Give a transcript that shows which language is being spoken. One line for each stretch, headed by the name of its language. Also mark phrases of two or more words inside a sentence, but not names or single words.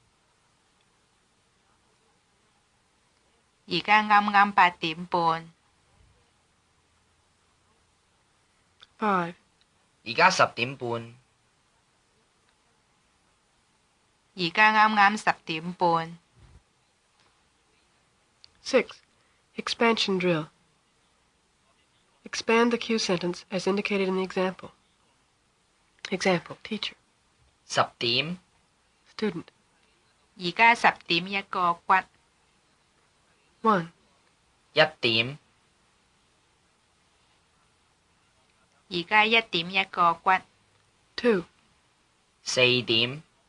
Cantonese: 而家啱啱8點半。 5. 而家10點半，而家啱啱10點半。 6.
English: Expansion drill. Expand the cue sentence as indicated in the example. Example. Teacher.
Cantonese: 10 點，
English: Student.
Cantonese: 而家10點1個骨。 1. 1點，而家1點1個骨。 2. 4點，